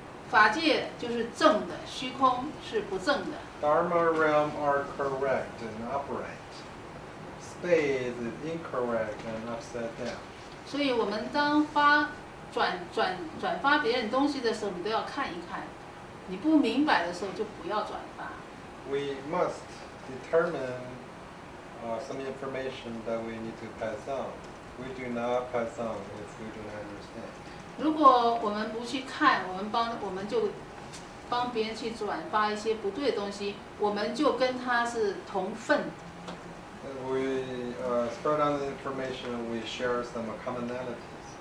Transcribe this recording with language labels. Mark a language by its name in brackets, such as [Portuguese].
[Chinese] 法界就是正的，虚空是不正的。 [English] Dharma realm are correct and upright. Space is incorrect and upside down. [Chinese] 所以我们当转发别人东西的时候，你都要看一看。你不明白的时候就不要转发。 [English] We must determine some information that we need to pass on. We do not pass on if we do not understand. [Chinese] 如果我们不去看，我们就帮别人去转发一些不对的东西，我们就跟他是同分。 [English] We spread on the information. We share some commonalities.